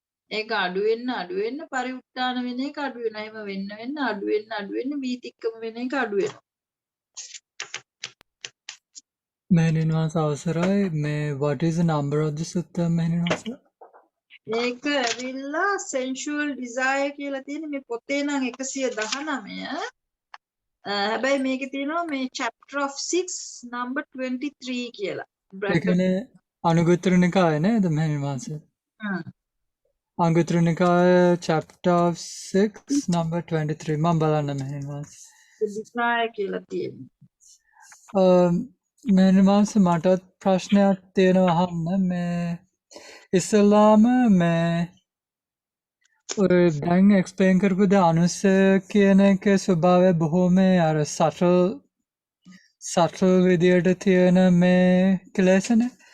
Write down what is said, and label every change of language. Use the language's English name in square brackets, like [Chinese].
[Sinhala] ඒක අඩු වෙන්න පරිඋත්ථාන වෙන එක අඩු වෙනවා. එහෙම වෙන්න අඩු වෙන්න වීතික්කම වෙන එක අඩු වෙනවා. [English] Mehenin Wahanse [Sinhala] අවසරයි. [English] What is the number of the sutta, Mehenin Wahanse? [Sinhala] ඒක ඇවිල්ලා sensual desire කියලා තියෙන මේ පොතේ නම් 119. හැබැයි මේකේ තියෙනවා මේ [English] chapter of 6 number 23 [Sinhala] කියලා. ඒ [English] bracket. [Sinhala] කියන්නේ අනුගුත්තර නිකාය නේද Mehenin Wahanse? අනුගුත්තර Nikaya [English] chapter of 6 number 23 [Sinhala] මම බලන්න Mehenin Wahanse. desire කියලා තියෙනවා. Mehenin Wahanse මටත් ප්‍රශ්නයක් තියෙනවා අහන්න. ඉස්සෙල්ලාම ඔය දැන් එක්ස්ප්ලේන් කරපු ද අනුසය කියන එකේ ස්වභාවය බොහොම අර සටල් විදියට තියෙන මේ කෙලෙසනේ.